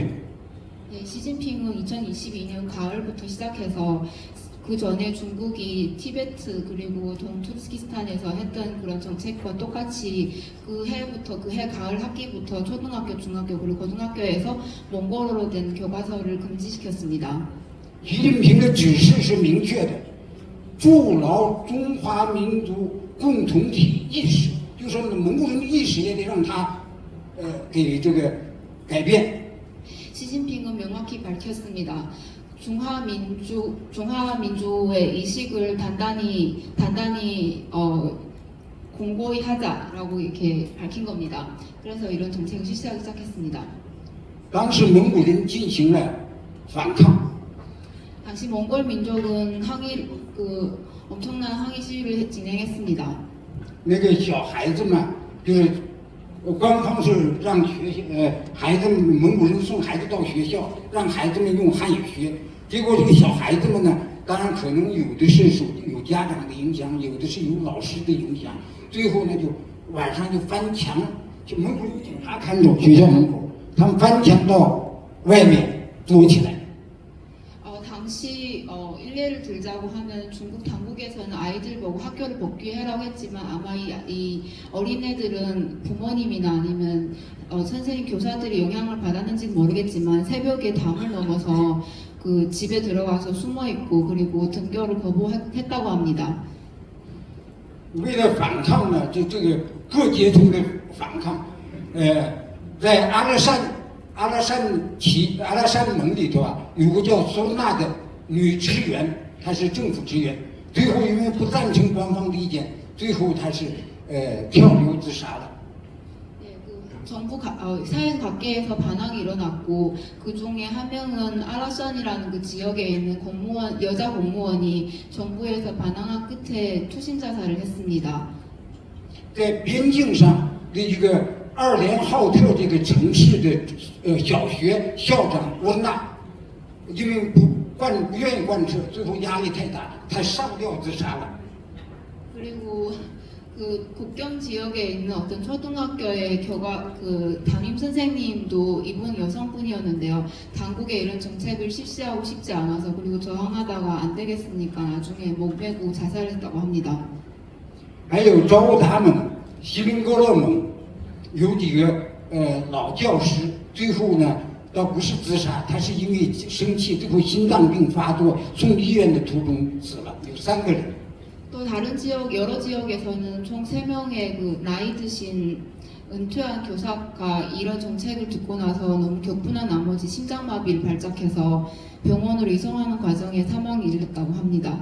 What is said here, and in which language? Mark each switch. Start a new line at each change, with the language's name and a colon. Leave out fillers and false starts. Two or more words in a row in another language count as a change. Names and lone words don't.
Korean: 네, 시진핑은 2022년 가을부터 시작해서 그 전에 중국이 티베트 그리고 동투르키스탄에서 했던 그런 정책과 똑같이 그 해부터 그 해 가을 학기부터 초등학교, 중학교 그리고 고등학교에서 몽골어로 된 교과서를 금지시켰습니다.
Chinese: 习近平的指示是明确的，筑牢中华民族共同体意识，就说蒙古人的意识也得让他给这个改变。
Korean: 시진핑은 명확히 밝혔습니다. 중화민주의 의식을 단단히 공고히 하자라고 이렇게 밝힌 겁니다. 그래서 이런 정책을 실시하기 시작했습니다.
Chinese: 当时蒙古人进行了反抗，
Korean: 당시 몽골 민족은 엄청난 항의 시위를 진행했습니다.
Chinese: 那个小孩子们就是官方是让孩子们蒙古人送孩子到学校，让孩子们用汉语学。结果这个小孩子们呢，当然可能有的是有家长的影响，有的是有老师的影响。最后呢，就晚上就翻墙，就蒙古有警察看守学校门口，他们翻墙到外面躲起来。
Korean: 당시 일례를 들자고 하면 중국 당국에서는 아이들 보고 학교를 복귀하라고 했지만 아마 이 어린애들은 부모님이나 아니면 선생님 교사들이 영향을 받았는지는 모르겠지만 새벽에 담을 넘어서 그 집에 들어가서 숨어 있고 그리고 등교를 거부했다고 합니다.
Chinese: 为了反抗呢，就这个各阶层的反抗，在阿勒善盟里头啊，有个叫苏娜的女职员，她是政府职员，最后因为不赞成官方的意见，最后她是跳楼自杀了。
Korean: 정부 사회 각계에서 반항이 일어났고 그 중에 한 명은 아라산이라는 그 지역에 있는 공무원 여자 공무원이 정부에서 반항한 끝에 투신 자살을 했습니다.
Chinese: 在边境上的一个2连浩特这个城市的小学校长沃纳，因为不愿意贯彻，最后压力太大，他上吊自杀了。
Korean: 그리고 그 국경 지역에 있는 어떤 초등학교의 그 담임 선생님도 이분 여성분이었는데요. 당국의 이런 정책을 실시하고 싶지 않아서 그리고 저항하다가 안 되겠으니까 나중에 목매고 자살했다고 합니다.
Chinese: 还有招达蒙、锡林郭勒蒙有几个老教师，最后呢倒不是自杀，他是因为生气，最后心脏病发作，送医院的途中死了，有3个人。
Korean: 또 다른 지역 여러 지역에서는 총 3명의 그 나이 드신 은퇴한 교사가 이런 정책을 듣고 나서 너무 격분한 나머지 심장마비를 발작해서 병원으로 이송하는 과정에 사망에 이르렀다고 합니다.